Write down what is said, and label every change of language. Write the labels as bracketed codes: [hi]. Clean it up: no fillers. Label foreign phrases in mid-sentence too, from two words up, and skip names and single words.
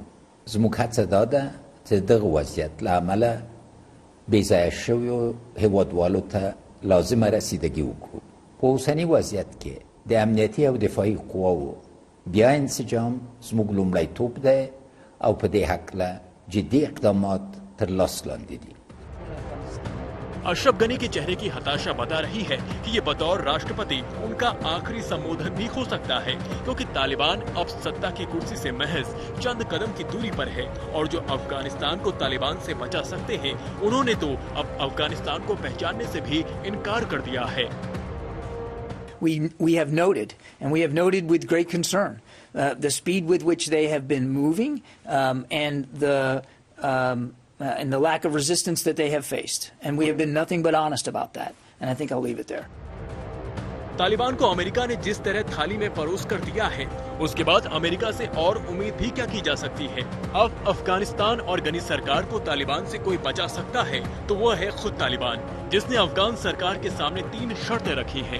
[ps] زموږ هڅه دا ده چې دغه وضعیت له امله بېځایه شویو هیوادوالو ته لازمه رسیدګي وکړو. په اوسني وضعیت کې د امنیتي او دفاعي قواو بیا انسجام زموږ لومړیتوب دی او په دې هکله جدي اقدامات تر لاس لاندې دي. [hi] अशरफ गनी के चेहरे की हताशा बता रही है कि ये बतौर राष्ट्रपति उनका आखिरी संबोधन भी हो सकता है, क्योंकि तालिबान अब सत्ता की कुर्सी से महज चंद कदम की दूरी पर है और जो अफगानिस्तान को तालिबान से बचा सकते हैं उन्होंने तो अब अफगानिस्तान को पहचानने से भी इनकार कर दिया है। [en] We have noted, and we have noted with great concern, the speed with which they have been moving and the lack of resistance that they have faced. And we have been nothing but honest about that. And I think I'll leave it there. [hi] तालिबान को अमेरिका ने जिस तरह थाली में परोस कर दिया है, उसके बाद अमेरिका से और उम्मीद भी क्या की जा सकती है। अब अफगानिस्तान और गनी सरकार को तालिबान से कोई बचा सकता है तो वो है खुद तालिबान, जिसने अफगान सरकार के सामने 3 शर्तें रखी हैं।